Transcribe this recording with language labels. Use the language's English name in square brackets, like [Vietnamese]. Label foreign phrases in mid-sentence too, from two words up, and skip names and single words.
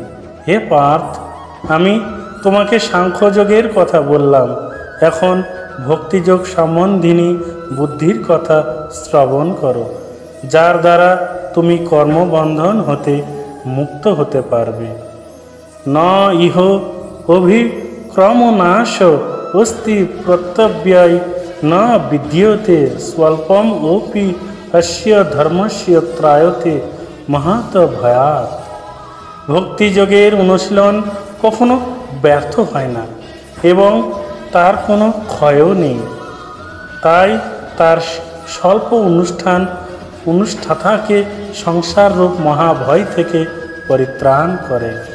[Bangla] হে পার্থ, আমি তোমাকে সাংখ্যযোগের কথা বললাম, এখন ভক্তিযোগ সম্বন্ধিনী বুদ্ধির কথা শ্রবণ করো, যার দ্বারা তুমি কর্মবন্ধন হতে মুক্ত হতে পারবে। [Sanskrit] ন ইহ অভিক্রমনাশ অস্তি প্রত্যব্যয় ন বিদ্যতে স্বল্পম ওপি অস্য ধর্মস্য ত্রায়তে মহাত ভয়াৎ। [Bangla] ভক্তিযোগের অনুশীলন কখনো ব্যর্থ হয় না এবং তার কোনো ক্ষয়ও নেই, তাই তার স্বল্প অনুষ্ঠাতাকে সংসাররূপ মহাভয় থেকে পরিত্রাণ করে।